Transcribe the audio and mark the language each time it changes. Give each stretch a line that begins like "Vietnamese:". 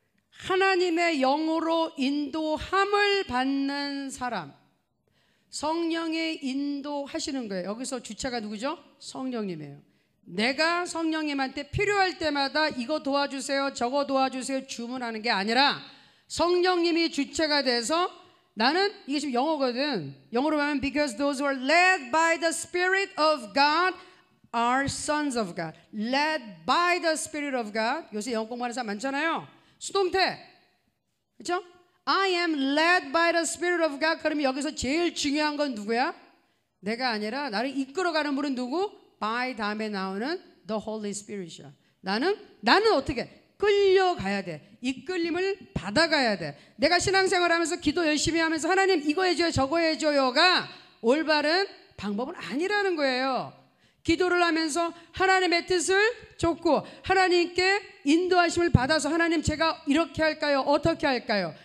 Korean: 하나님의 영으로 인도함을 받는 사람, 성령의 인도하시는 거예요. 여기서 주체가 누구죠? 성령님이에요. 내가 성령님한테 필요할 때마다 이거 도와주세요, 저거 도와주세요 주문하는 게 아니라 성령님이 주체가 돼서, 나는 이게 지금 영어거든. 영어로 하면
English: because those who are led by the Spirit of God are sons of God. Led by the Spirit of God.
Korean: 요새 영어 공부하는 사람 많잖아요. 수동태. 그렇죠?
English: I am led by the Spirit of God.
Korean: 그러면 여기서 제일 중요한 건 누구야? 내가 아니라 나를 이끌어가는 분은 누구? by 다음에 나오는 the Holy Spirit이야. 나는 어떻게? 끌려가야 돼. 이끌림을 받아가야 돼. 내가 신앙생활 하면서 기도 열심히 하면서 하나님 이거 해줘요 저거 해줘요가 올바른 방법은 아니라는 거예요. 기도를 하면서 하나님의 뜻을 쫓고 하나님께 인도하심을 받아서 하나님 제가 이렇게 할까요? 어떻게 할까요?